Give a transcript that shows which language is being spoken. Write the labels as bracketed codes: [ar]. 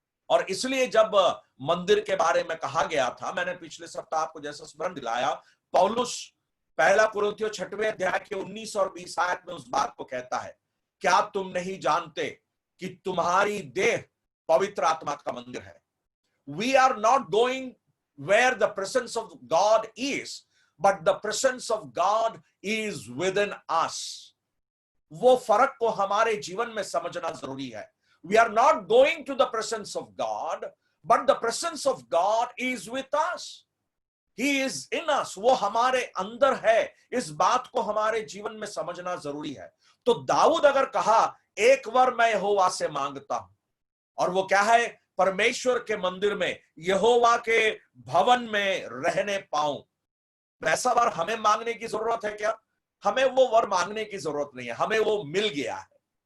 [hi] और इसलिए जब मंदिर के बारे में कहा गया था, मैंने पिछले सप्ताह आपको जैसा स्मरण दिलाया, पौलुस पहला कुरिन्थियों 6वें अध्याय के 19 और 20 आयत में उस बात को कहता है, क्या तुम नहीं जानते कि तुम्हारी देह पवित्र आत्मा का मंदिर है? [en] We are not going where the presence of God is, but the presence of God is within us. [hi] वो फर्क को हमारे जीवन में समझना जरूरी है। [en] We are not going to the presence of God, but the presence of God is with us. He is in us. [hi] वो हमारे अंदर है। इस बात को हमारे जीवन में समझना जरूरी है। तो दाऊद अगर कहा, एक वर मैं यहोवा से मांगता हूं, और वो क्या है? परमेश्वर के मंदिर में, यहोवा के भवन में रहने पाऊं। वैसा वर हमें मांगने की जरूरत है क्या? हमें वो वर मांगने की जरूरत नहीं है, हमें वो मिल गया है।